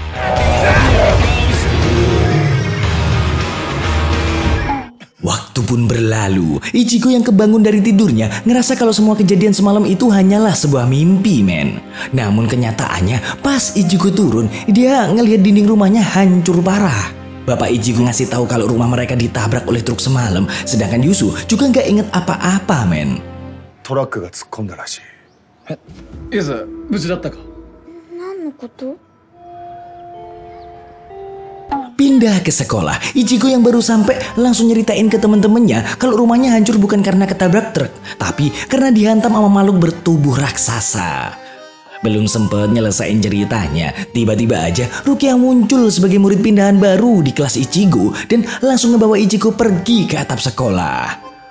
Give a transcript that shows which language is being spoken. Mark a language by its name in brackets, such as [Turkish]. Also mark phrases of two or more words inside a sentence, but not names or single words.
[Indonesian] Waktu pun berlalu, Ichigo yang kebangun dari tidurnya ngerasa kalau semua kejadian semalam itu hanyalah sebuah mimpi, men. Namun kenyataannya pas Ichigo turun, dia ngelihat dinding rumahnya hancur parah. Bapak Ichigo ngasih tahu kalau rumah mereka ditabrak oleh truk semalam, sedangkan Yusu juga nggak inget apa-apa, men. [Japanese] トラックが突っ込んだらしい。ゆず、無事だったか？何のこと？ [Indonesian] Pindah ke sekolah, Ichigo yang baru sampai langsung nyeritain ke temen-temennya kalau rumahnya hancur bukan karena ketabrak truk, tapi karena dihantam sama makhluk bertubuh raksasa. Belum sempet nyelesain ceritanya, tiba-tiba aja Rukia muncul sebagai murid pindahan baru di kelas Ichigo dan langsung ngebawa Ichigo pergi ke atap sekolah.